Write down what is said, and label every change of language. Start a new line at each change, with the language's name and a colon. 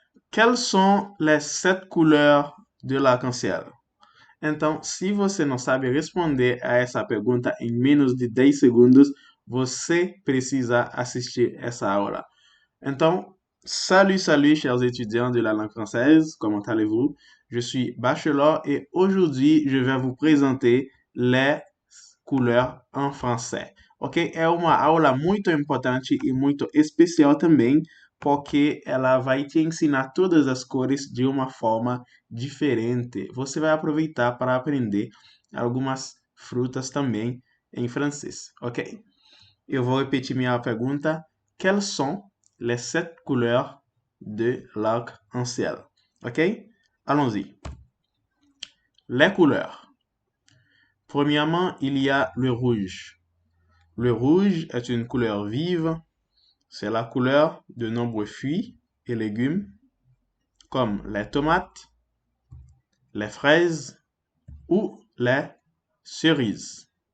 French: Quelles sont les 7 couleurs de l'arc-en-ciel?
Portuguese: Então, se você não sabe responder a essa pergunta em menos de 10 segundos, você precisa assistir essa aula. Então,
French: salut, chers étudiants de la langue française, comment allez-vous? Je suis Bachelor et aujourd'hui, je vais vous présenter les couleurs em français. Ok?
Portuguese: É uma aula muito importante e muito especial também, porque ela vai te ensinar todas as cores de uma forma diferente. Você vai aproveitar para aprender algumas frutas também em francês, ok? Eu vou repetir minha pergunta.
French: Quelles sont les 7 couleurs de l'arc-en-ciel? Ok? Allons-y. Les couleurs. Premièrement, il y a le rouge. Le rouge est une couleur vive. C'est la couleur de nombreux fruits et légumes, comme les tomates, les fraises ou les cerises.